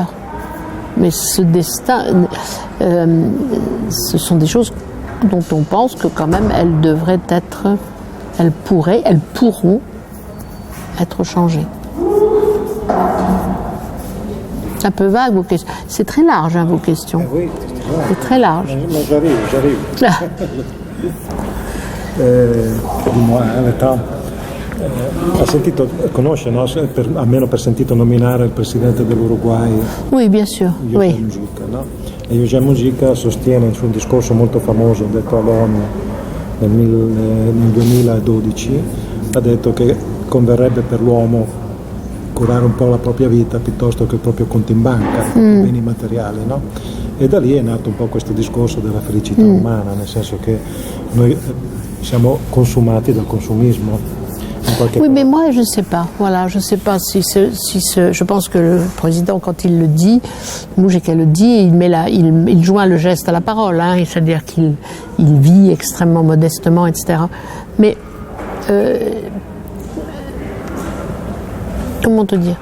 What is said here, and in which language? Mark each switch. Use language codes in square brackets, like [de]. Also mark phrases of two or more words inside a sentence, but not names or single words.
[fr] Mais ce destin, ce sont des choses dont on pense que quand même elles pourront être changées. C'est un peu vague vos questions. C'est très large vos questions. Oui, c'est très large. Ma j'arrive. Dis-moi, [it] conosce, no? Almeno per sentito nominare il presidente dell'Uruguay. [fr] Oui, bien sûr. [it] José Mujica, no? E José Mujica sostiene su un discorso molto famoso detto all'ONU nel 2012, ha detto che converrebbe per l'uomo curare un po' la propria vita piuttosto che il proprio conto in banca, beni materiali, no? E da lì è nato un po' questo discorso della felicità umana, nel senso che noi siamo consumati dal consumismo. [fr] Oui, mais moi, je ne sais pas. Voilà, je ne sais pas je pense que le président, quand il le dit, Mujica le dit, il joint le geste à la parole, c'est-à-dire qu'il vit extrêmement modestement, etc. Mais, comment te dire?